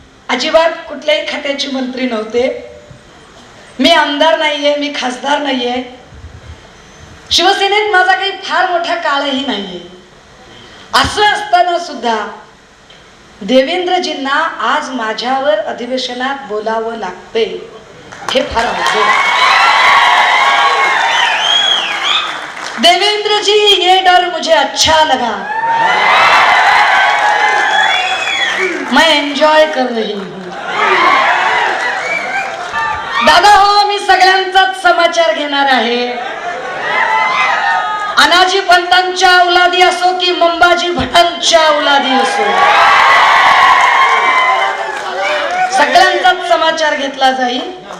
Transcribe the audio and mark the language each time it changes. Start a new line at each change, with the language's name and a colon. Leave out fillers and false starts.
Marathi: अजिबात कुठल्याही खात्याची मंत्री नव्हते, मी आमदार नाहीये, मी खासदार नाहीये, शिवसेनेत माझा काही फार मोठा काळही नाहीये. असं असताना सुद्धा देवेंद्रजींना आज माझ्यावर अधिवेशनात बोलावं लागते, हे फार अवघड.
Hindi: देवेंद्र जी, ये डर मुझे अच्छा लगा, मैं एंजॉय कर रही हूं.
Marathi: दादा हो, मी सगळ्यांचाच समाचार घेणार आहे. अनाजी पंतांच्या औलादी असो की मंबाजी भटांच्या औलादी असो, सगळ्यांचाच समाचार घेतला जाईल.